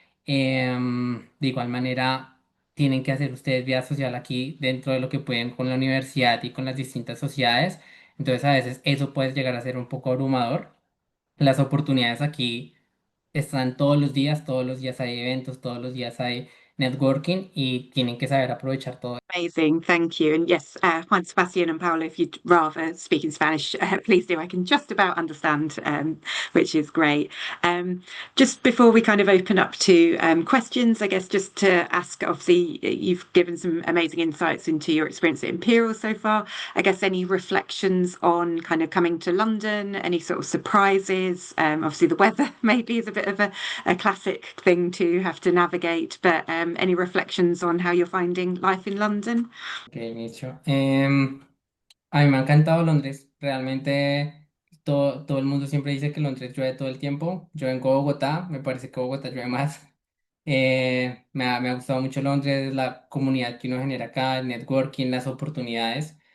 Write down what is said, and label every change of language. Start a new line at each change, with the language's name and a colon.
Spanish: De igual manera, tienen que hacer ustedes vida social aquí dentro de lo que pueden con la universidad y con las distintas sociedades. Entonces, a veces eso puede llegar a ser un poco abrumador. Las oportunidades aquí están todos los días hay eventos, todos los días hay networking y tienen que saber aprovechar todo.
English: Amazing, thank you. And yes, Juan Sebastian and Paolo, if you'd rather speak in Spanish, please do. I can just about understand, which is great. Just before we kind of open up to questions, I guess just to ask, obviously, you've given some amazing insights into your experience at Imperial so far. I guess any reflections on kind of coming to London, any sort of surprises? Obviously, the weather maybe is a bit of a classic thing to have to navigate, but any reflections on how you're finding life in London?
Spanish: Ok, inicio. A mí me ha encantado Londres. Realmente todo el mundo siempre dice que Londres llueve todo el tiempo. Yo vengo a Bogotá, me parece que Bogotá llueve más. Me ha gustado mucho Londres, la comunidad que uno genera acá, el networking, las oportunidades.